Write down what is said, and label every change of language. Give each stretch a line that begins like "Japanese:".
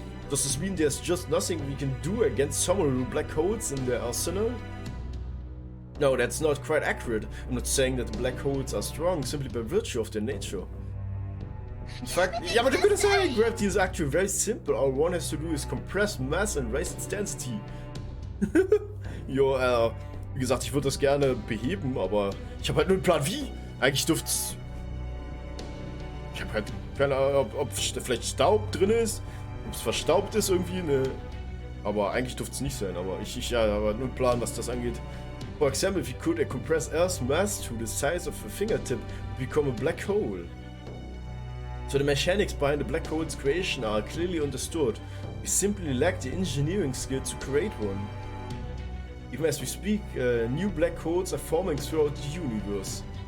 English: Does this mean there's just nothing we can do against someone with black holes in their arsenal? No, that's not quite accurate. I'm not saying that the black holes are strong simply by virtue of their nature. In fact, yeah, but I'm gonna say gravity is actually very simple. All one has to do is compress mass and raise its density.
German: Jo, wie gesagt, ich würde das gerne beheben, aber ich habe halt nur einen Plan wie. Eigentlich dürft's. Ich habe halt keine Ahnung, ob vielleicht Staub drin ist, ob es verstaubt ist irgendwie, ne. Aber eigentlich dürfte es nicht sein, aber ich habe nur einen Plan, was das angeht.
English: For example, if you could compress Earth's mass to the size of a fingertip, it would become a black hole. So the mechanics behind the black hole's creation are clearly understood. We simply lack the engineering skills to create one. Even as we speak, new black holes are forming throughout the universe.